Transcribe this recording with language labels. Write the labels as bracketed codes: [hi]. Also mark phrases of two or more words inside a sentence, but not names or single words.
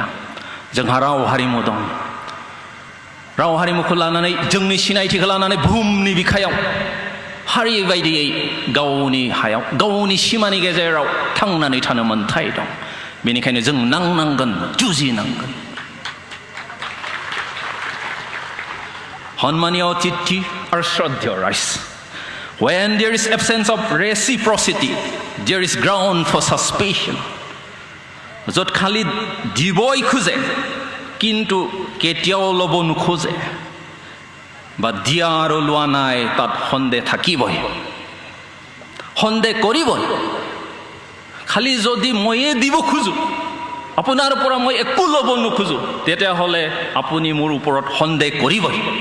[brx] जोंहा राव हारिमु दं। राव हारिमुखौ लानानै जोंनि सिनायथिखौ लानानै बुहुमनि बिखायाव हारि बायदियै गावनि हायाव गावनि सिमानि गेजेराव थांनानै थानो मोन्थाय दं। बेनिखायनो जों नांनांगोन, जुजिनांगोन। Honmaniya Tithi or Shraddha rise. [en] When there is absence of reciprocity, there is ground for suspicion. [as] য'ত খালি দিবই খোজে কিন্তু কেতিয়াও ল'ব নোখোজে বা দিয়া আৰু লোৱা নাই তাত সন্দেহ থাকিবই, সন্দেহ কৰিবই। খালি যদি ময়ে দিব খোজো, আপোনাৰ পৰা মই একো ল'ব নোখোজো, তেতিয়াহ'লে আপুনি মোৰ ওপৰত সন্দেহ কৰিবই।